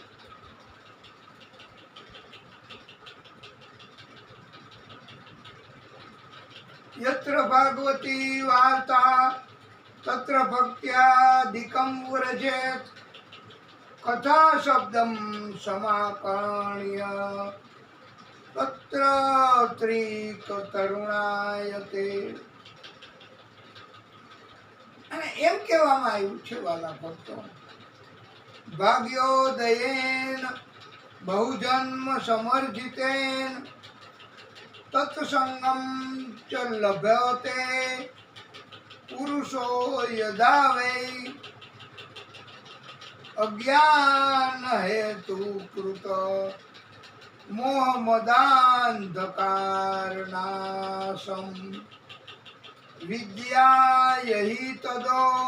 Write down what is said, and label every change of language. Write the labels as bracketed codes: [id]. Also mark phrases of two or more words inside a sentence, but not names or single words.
[sa] યત્ર ભાગવતી વાર્તા તત્ર ભક્ત્યાદિકં વ્રજેત કથા શબ્દમ સમાકર્ણ્ય તત્ર ત્રિક તરુણાયતે. [gu] અને એમ કહેવામાં આવ્યું છે વાલા ભક્તો, [sa] ભાગ્યોદયેન बहुजन्म समर्जितेन तत्संगम च लभ्यते पुरुषो यदा वै अज्ञान हेतु कृत मोह मदांधकारनाशम विद्या यही तदो